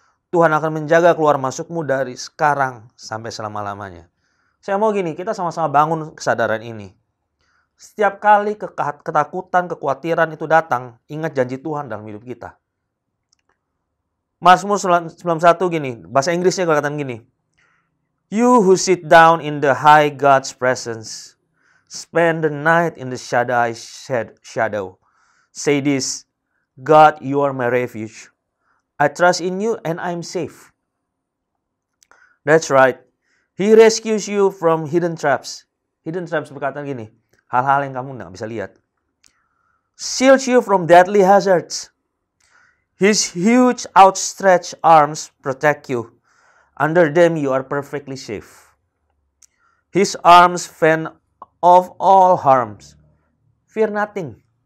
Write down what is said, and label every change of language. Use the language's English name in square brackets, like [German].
[Indonesian] Tuhan akan menjaga keluar masukmu dari sekarang sampai selama-lamanya. Saya mau gini, kita sama-sama bangun kesadaran ini. Setiap kali ketakutan, kekhawatiran itu datang, ingat janji Tuhan dalam hidup kita. Mazmur 91 gini, bahasa Inggrisnya katakan gini. [English] You who sit down in the high God's presence, spend the night in the shadow. Say this, God, you are my refuge. I trust in you and I'm safe. That's right. He rescues you from hidden traps. Hidden traps [Indonesian] berkata gini, hal-hal yang kamu nggak bisa lihat. [English] Shields you from deadly hazards. His huge outstretched arms protect you. Under them you are perfectly safe. His arms fend off all harms. Fear nothing.